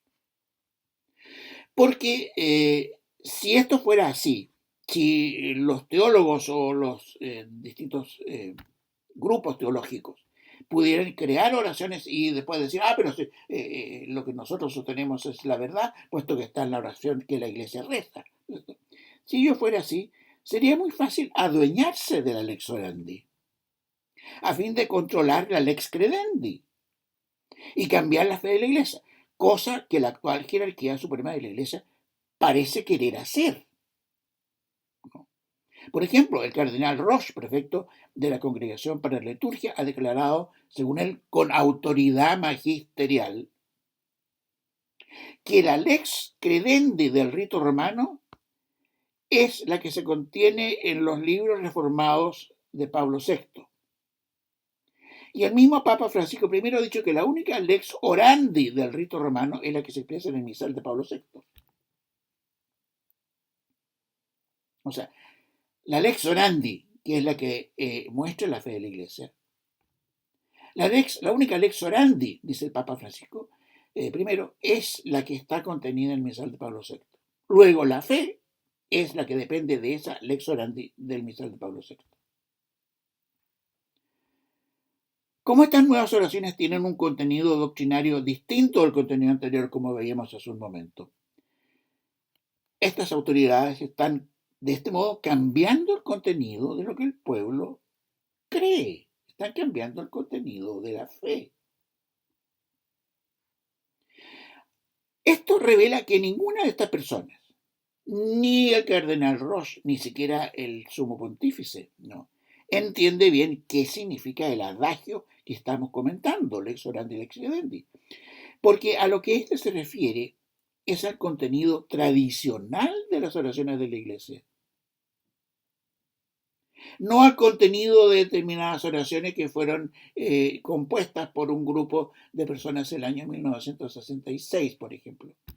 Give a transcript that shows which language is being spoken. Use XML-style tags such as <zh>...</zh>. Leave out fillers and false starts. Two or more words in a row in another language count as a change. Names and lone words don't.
<es>Porque si esto fuera así, si los teólogos o los distintos grupos teológicos pudieran crear oraciones y después decir, pero lo que nosotros sostenemos es la verdad, puesto que está en la oración que la Iglesia reza. Si yo fuera así, sería muy fácil adueñarse de la</es> <la>lex orandi,</la> <es>a fin de controlar la</es> <la>lex credendi</la> <es>y cambiar la fe de la Iglesia, cosa que la actual jerarquía suprema de la Iglesia parece querer hacer. Por ejemplo, el cardenal Roche, prefecto de la Congregación para la Liturgia, ha declarado, según él, con autoridad magisterial, que la</es> <la>lex credendi</la> <es>del rito romano es la que se contiene en los libros reformados de Pablo VI. Y el mismo Papa Francisco I ha dicho que la única</es> <la>lex orandi</la> <es>del rito romano es la que se expresa en el misal de Pablo VI. O sea, la</es> <la>lex orandi,</la> <es>que es la que muestra la fe de la Iglesia. La única</es> <la>lex orandi,</la> <es>dice el Papa Francisco I, es la que está contenida en el misal de Pablo VI. Luego, la fe es la que depende de esa</es> <la>lex orandi</la> <es>del misal de Pablo VI. Como estas nuevas oraciones tienen un contenido doctrinario distinto al contenido anterior, como veíamos hace un momento, estas autoridades están de este modo cambiando el contenido de lo que el pueblo cree. Están cambiando el contenido de la fe. Esto revela que ninguna de estas personas, ni el cardenal Roche, ni siquiera el sumo pontífice, no, entiende bien qué significa el adagio que estamos comentando,</es> <la>lex orandi lex credendi,</la> <es>porque a lo que éste se refiere es al contenido tradicional de las oraciones de la Iglesia. no al contenido de determinadas oraciones que fueron compuestas por un grupo de personas el año 1966, por ejemplo,</es>